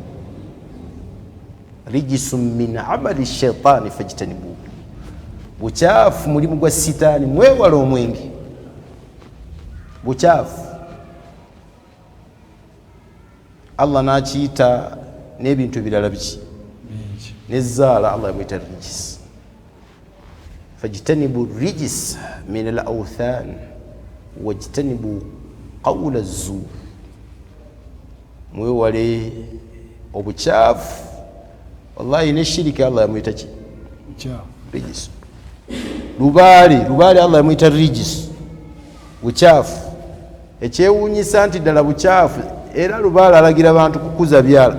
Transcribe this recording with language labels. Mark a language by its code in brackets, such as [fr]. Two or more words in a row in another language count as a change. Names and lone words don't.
[ar] رجس من عمل الشيطان فاجتنبوه. [lg] Bucaafu mulimu gwa sitaani, mwewale omwenge. Bucaafu Allah n'akiyita n'ebintu birala biki? Nezzaala Allah yamuyita rijis. [ar] فاجتنبوا الرجس من الأوثان واجتنبوا قول الزور. [lg] Mwewale obucaafu. Wallahi ne shiriki Allah yamuyita ki? Rijis. Lubaale Allah yamuyita rijis. Bucaafu. Ekyewuunyisa nti ddala bucaafu. Era lubaala alagira abantu kukuza byala.